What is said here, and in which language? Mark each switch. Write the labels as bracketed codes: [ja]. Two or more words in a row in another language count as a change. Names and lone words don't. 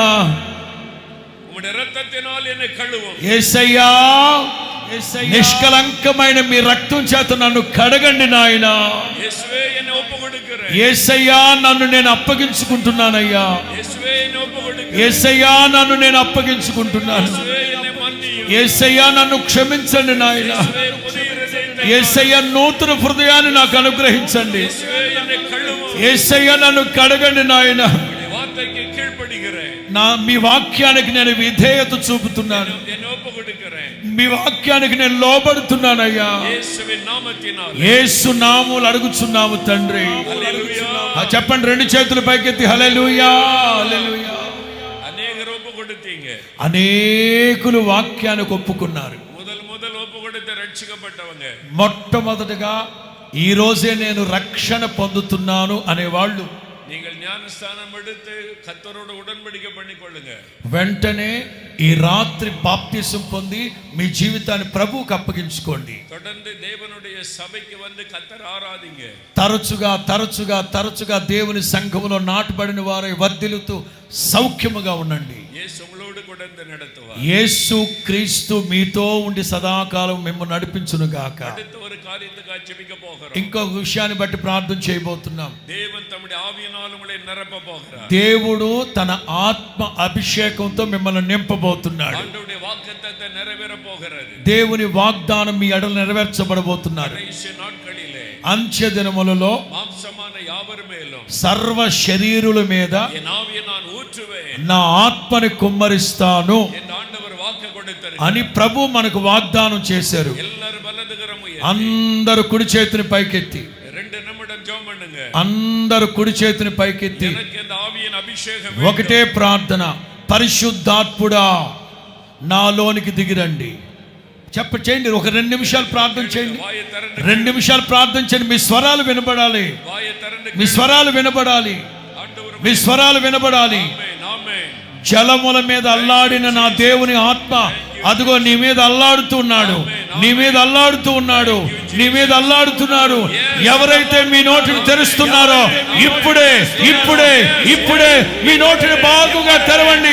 [ta] உம்முடைய இரத்தத்தினால் என்னை கழுவும். [te] యేసయ్యా, నిష్కలంకమైన మీ రక్తం చేత నన్ను కడగండి నాయనా. [ta] இயேசுவே என்னை ஒப்புக்கொடுக்கிறேன். [te] యేసయ్యా, నన్ను నేను అప్పగించుకుంటున్నానయ్యా. [ta] இயேசுவே என்னை ஒப்புக்கொடுக்கிறேன். [te] యేసయ్యా, నన్ను నేను అప్పగించుకుంటున్నాను. [ta] இயேசுவே என்னை மன்னியும். [te] యేసయ్యా, నన్ను క్షమించండి నాయనా. [ta] இயேசுவே புதிய இருதயத்தை. [te] యేసయ్యా, నూతన హృదయాన్ని నాకు అనుగ్రహించండి. [ta] இயேசுவே என்னை கழுவும். [te] యేసయ్యా, నన్ను కడగండి నాయన. [ta] உம்முடைய வார்த்தைக்கு கீழ்ப்படிகிறேன். [te] మీ వాక్యానికి నేను విధేయత చూపుతున్నాను. [ta] என்னை ஒப்புக்கொடுக்கிறேன். [te] మీ వాక్యానికి నేను లోబడుతున్నానయ్యా. [ta] இயேசுவின் நாமத்தினால். [te] యేసు నామములో అడుగుచున్నాము తండ్రి. [ta] ஹல்லேலூயா. [te] చెప్పండి, రెండు చేతులు పైకెత్తి హల్లెలూయా, హల్లెలూయా. [ta] அநேகர் ஒப்புக்கொடுத்தீங்க. [te] అనేకులు వాక్యానికి ఒప్పుకున్నారు. [ta] முதல் ஒப்புக்கொடுத்து ரட்சிக்கப்பட்டவங்க. [te] మొట్టమొదటిగా ఈ రోజే నేను రక్షణ పొందుతున్నాను అనేవాళ్ళు [ta] நீங்கள் ஞானஸ்தானம் எடுத்து கர்த்தரோட உடன்படிக்கை பண்ணிக்கொள்ளுங்க. [te] వెంటనే ఈ రాత్రి బాప్తిసం పొంది మీ జీవితాన్ని ప్రభువుకు అప్పగించుకోండి. [ta] தொடர்ந்து தேவனுடைய சபைக்கு வந்து கர்த்தர் ஆராதிங்க. [te] తరచుగా దేవుని సంఘములో నాటబడిన వారై వర్ధిల్లుతూ సౌఖ్యముగా ఉండండి. [ta] இயேசு உங்களோடு கூட நடத்துவார். [te] యేసు క్రీస్తు మీతో ఉండి సదాకాలం మిమ్మల్ని నడిపించును గాక. [ta] அடுத்த ஒரு காரியத்துக்காக ஜெபிக்க போகிறோம். [te] ఇంకొక విషయాన్ని బట్టి ప్రార్థన చేయబోతున్నాం. [ta] தேவன் தம்முடைய ஆவியினால் உங்களை நிரப்ப போகிறார். [te] దేవుడు తన ఆత్మ అభిషేకంతో మిమ్మల్ని నింపబోతున్నాడు. [ta] ஆண்டவருடைய வாக்குத்தத்தம் நிறைவேற போகிறது. [te] దేవుని వాగ్దానం మీ ఎడల నెరవేర్చబడబోతున్నారు. [ta] கடைசி நாட்களிலே [te] అంత్య దినములలో [ta] மாம்சமான யாவர் மேலும் [te] సర్వ శరీరుల మీద [ta] என் ஆவியை நான் ஊற்றுவேன் [te] నా ఆత్మని కుమ్మరిస్తాను [ta] என்று ஆண்டவர் வாக்கு கொடுத்தார். [te] అని ప్రభు మనకు వాగ్దానం చేశారు. [ta] எல்லாரும் வலதுகரம் உயர்த்தி [te] అందరూ కుడి చేతిని పైకెత్తి, [ta] 2 நிமிடம் ஜெபம் பண்ணுங்க. [te] అందరూ కుడి చేతిని పైకెత్తి [ta] எனக்கு இந்த ஆவியின் అభిషేకం [te] ఒకటే ప్రార్థన, పరిశుద్ధాత్ముడా నాలోనికి దిగిరండి. చేయండి. ఒక 2 నిమిషాలు ప్రార్థన చేయండి. [ta] வாயை திறந்து [te] 2 నిమిషాలు ప్రార్థన చేయండి. మీ స్వరాలు వినబడాలి. [ta] வாயை திறந்து [te] మీ స్వరాలు వినబడాలి. [ta] ஆண்டவர் [te] మీ స్వరాలు వినబడాలి. [ta] ஆமென் ஆமென். [te] జలముల మీద అల్లాడిన నా దేవుని ఆత్మ అదిగో నీ మీద అల్లాడుతున్నాడు. నీ మీద అల్లాడుతూ ఉన్నాడు, నీ మీద అల్లాడుతున్నారు. ఎవరైతే మీ నోటిని తెరుస్తున్నారో ఇప్పుడే ఇప్పుడే ఇప్పుడే మీ నోటిని బాగుగా తెరవండి.